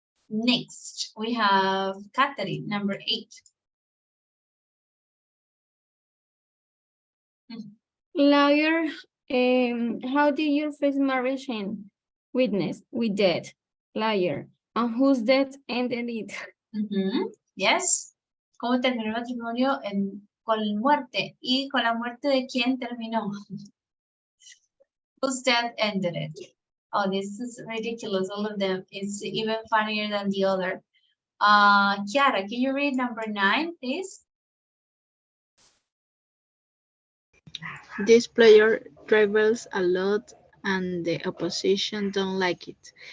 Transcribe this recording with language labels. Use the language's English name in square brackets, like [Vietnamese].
[English] Next, we have Catherine, number 8. Lawyer, how do you face marriage and witness? With death. Liar. And whose death ended it? Yes. [Spanish] ¿Cómo terminó el matrimonio con muerte? ¿Y con la muerte de quién terminó? [English] Whose death ended it? Oh, this is ridiculous, all of them. It's even funnier than the other. Chiara, can you read number 9, please? This player travels a lot and the opposition don't like it.